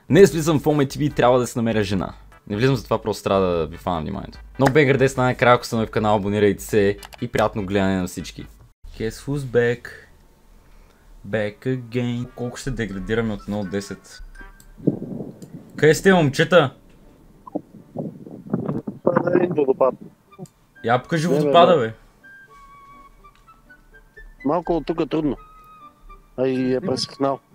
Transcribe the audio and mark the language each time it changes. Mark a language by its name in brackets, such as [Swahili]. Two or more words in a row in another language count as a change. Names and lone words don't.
[Bulgarian] Днес влизам в Home TV и трябва да се намеря жена. Не влизам за това, просто трябва да ви фана вниманието. Но Бенгър 10 най-накрая, ако сте нови в канала, абонирайте се и приятно гледане на всички. [English] Guess who's back? Back again. [Bulgarian] Колко ще деградираме от 1 от 10? Къде сте, момчета? Пада един водопад. Я покажи водопада, бе. Малко от тук е трудно. А и е пресъхнал.